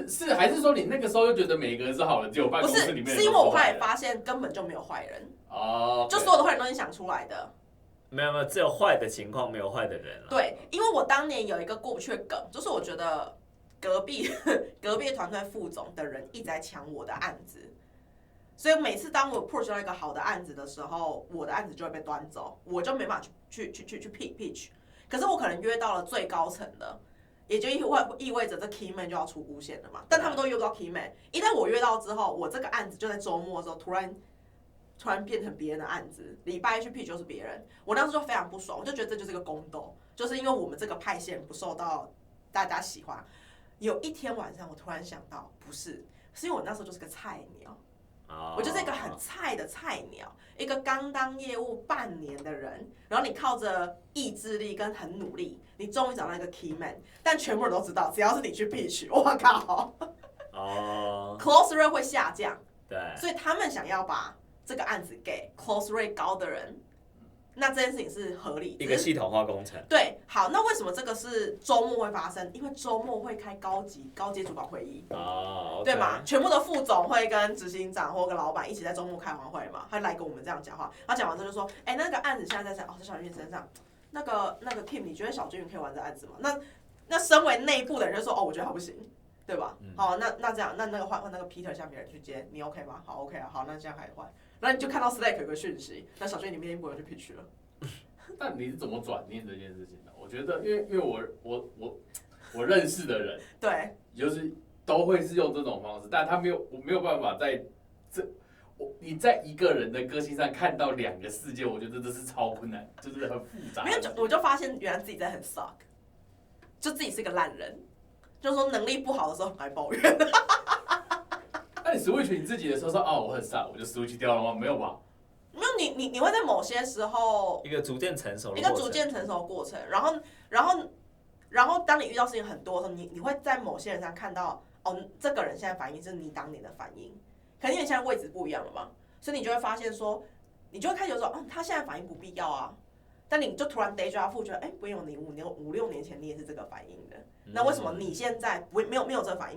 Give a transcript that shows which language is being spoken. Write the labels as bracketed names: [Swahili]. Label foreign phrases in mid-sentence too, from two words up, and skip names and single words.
[Chinese] 是還是說你那個時候就覺得每個人是好人，只有辦公室裡面的人不是，是因為我後來發現根本就沒有壞人。就所有的壞人都是你想出來的。沒有，只有壞的情況，沒有壞的人。對，因為我當年有一個過不去的梗，就是我覺得隔壁團隊副總的人一直在搶我的案子。所以每次當我 push 到一個好的案子的時候，我的案子就會被端走，我就沒辦法去 pitch。可是我可能約到了最高層的，也就意味着這 [English] key man [Chinese] 就要出無限了嘛。但他們都約不到 [English] key man， [Chinese] 一旦我約到之後，我這個案子就在周末的時候突然突然變成別人的案子，禮拜一去 pitch 就是別人，我當時就非常不爽，我就覺得這就是一個宮鬥，就是因為我們這個派系不受到大家喜歡。有一天晚上，我突然想到，不是，是因為我那時候就是個菜鳥。我就是一個很菜的菜鳥，一個剛當業務半年的人，然後你靠着意志力跟很努力，你終於找到一個 [English] key man， [Chinese] 但全部人都知道，只要是你去 pitch， 我靠 ， [English] close rate [Chinese] 會下降，對，所以他們想要把這個案子給 [English] close rate [Chinese] 高的人。那這件事情是合理的，一個系統化工程。對，好，那為什麼這個是週末會發生？因為週末會開高階主管會議，對嘛？全部的副總會跟執行長或跟老闆一起在週末開完會嘛，他來跟我們這樣講話。他講完之後就說：“那個案子現在在在小君身上，那個 Kim， 你覺得小君可以玩這案子嗎？” 那身為內部的人就說：“我覺得他不行，對吧？” 好，那這樣，那個換那個 Peter 下別人去接，你 OK 嗎？好 ，OK 啊，好，那這樣開始換。然後你就看到 Slack 有個訊息，那小俊你明天不能去 pitch 了。但你是怎麼轉念這件事情的？我覺得，因為我認識的人，對，就是都會是用這種方式，但他我没有辦法在你在一個人的個性上看到兩個世界，我覺得這是超困難，就是很複雜。沒有，我就發現原來自己在很 suck， 就自己是個爛人，就是說能力不好的時候很愛抱怨。那你 switch 你自己的時候說我很傻，我就 switch 掉了嗎？沒有吧？没有，你會在某些時候一個逐漸成熟的過程，然後當你遇到事情很多的時候，你會在某些人上看到這個人現在反應是你當年的反應，可能因為現在位置不一樣了嘛，所以你就會發現說，你就會開始說他現在反應不必要啊，但你就突然 [English] deja vu [Chinese] 覺得不用，你5、6年前你也是這個反應的，那為什麼你現在沒有這個反應？